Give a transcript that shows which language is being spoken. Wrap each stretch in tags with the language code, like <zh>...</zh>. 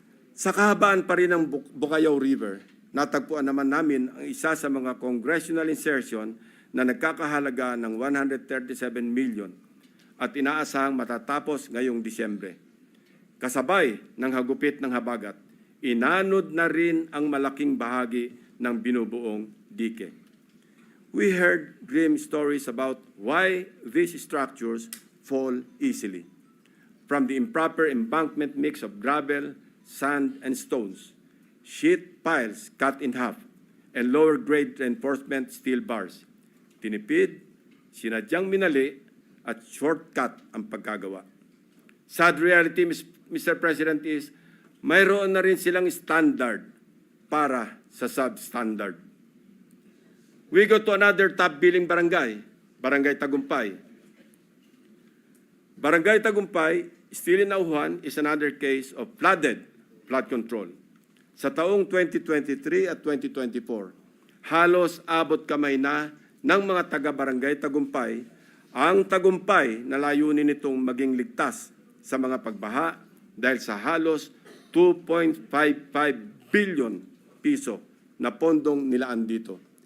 <tl>Sa kahabaan pa rin ng Bukayaw River, natagpuan naman namin ang isa sa mga congressional insertion na nagkakahalaga ng 137 million at inaasahang matatapos ngayong Disyembre. Kasabay ng hagupit ng habagat, inanod na rin ang malaking bahagi ng binubuong dike.</tl> <en>We heard grim stories about why these structures fall easily. From the improper embankment mix of gravel, sand, and stones, sheet piles cut in half, and lower-grade reinforcement steel bars.</en> <tl>Tinipid, sinadyang minali, at shortcut ang pagkagawa. Sad reality, Mr. President, is mayroon na rin silang standard para sa substandard.</tl> <en>We go to another top-billing barangay, Barangay Tagumpay. Barangay Tagumpay, still in Auhan, is another case of flood control.</en> <tl>Sa taong 2023 at 2024, halos abot kamay na ng mga taga-barangay Tagumpay ang tagumpay na layunin nitong maging ligtas sa mga pagbaha dahil sa halos 2.55 billion piso na pondong nilaan dito.</tl>